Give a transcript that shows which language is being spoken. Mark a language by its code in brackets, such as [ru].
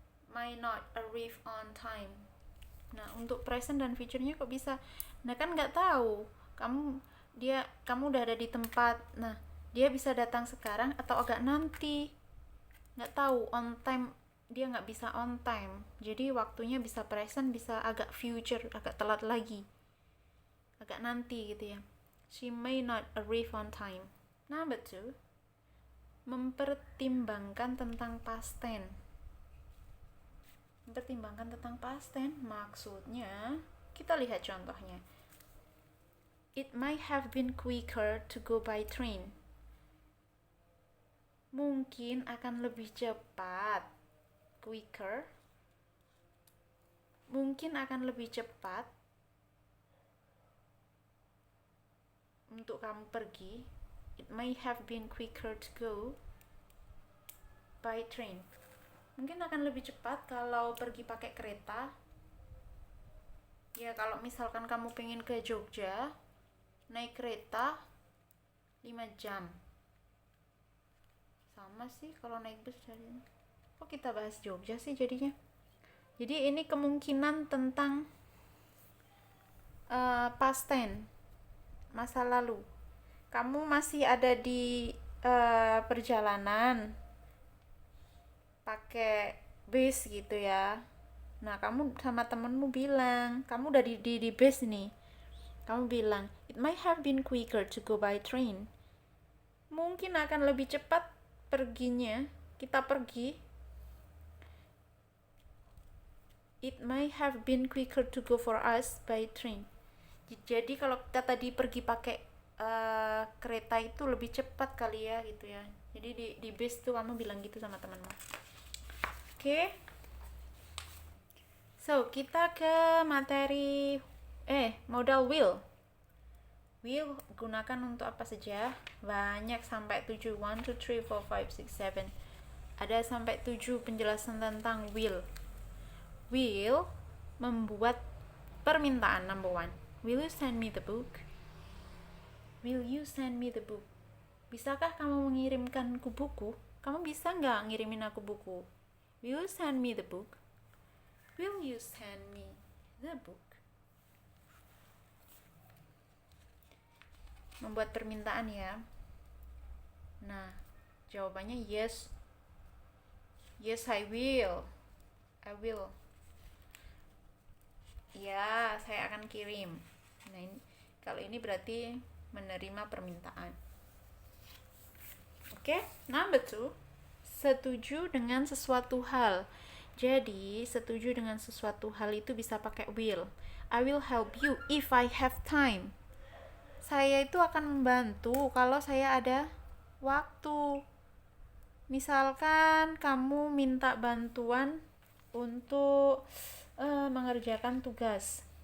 [en] May not arrive on time. [id] Nah, untuk present dan future-nya kok bisa? Nah, kan nggak tahu. Kamu udah ada di tempat. Nah, dia bisa datang sekarang atau agak nanti. Nggak tahu. On time, dia nggak bisa on time. Jadi waktunya bisa present, bisa agak future, agak telat lagi, agak nanti gitu ya. [en] She may not arrive on time. [id] Number 2, mempertimbangkan tentang past tense. Mempertimbangkan tentang past tense maksudnya, kita lihat contohnya. [en] It might have been quicker to go by train. [id] Mungkin akan lebih cepat. Quicker. Mungkin akan lebih cepat untuk kamu pergi. [en] It may have been quicker to go by train. [id] Mungkin akan lebih cepat kalau pergi pakai kereta. Ya, kalau misalkan kamu pengen ke Jogja, naik kereta 5 jam. Sama sih kalau naik bus jadinya. Kok kita bahas Jogja sih jadinya? Jadi ini kemungkinan tentang past tense, masa lalu. Kamu masih ada di perjalanan pakai bus gitu ya. Nah, kamu sama temenmu bilang, kamu udah di bus nih. Kamu bilang, [en] it might have been quicker to go by train. [id] Mungkin akan lebih cepat perginya, kita pergi. [en] It might have been quicker to go for us by train. [id] Jadi kalau kita tadi pergi pakai kereta itu lebih cepat kali ya gitu ya. Jadi di base tuh kamu bilang gitu sama temanmu. Oke. So, kita ke materi modal will. Will gunakan untuk apa saja? Banyak, sampai 7. 1, 2, 3, 4, 5, 6, 7. Ada sampai 7 penjelasan tentang will. Will membuat permintaan. Number 1. [en] Will you send me the book? Will you send me the book? [id] Bisakah kamu mengirimkanku buku? Kamu bisa nggak ngirimin aku buku? [en] Will you send me the book? Will you send me the book? [id] Membuat permintaan ya. Nah, jawabannya yes. [en] Yes, I will. I will. [id] Ya, saya akan kirim. Nah, kalau ini berarti menerima permintaan. Oke, number 2. Setuju dengan sesuatu hal. Jadi, setuju dengan sesuatu hal itu bisa pakai will. [en] I will help you if I have time. [id] Saya itu akan membantu kalau saya ada waktu. Misalkan kamu minta bantuan untuk mengerjakan tugas.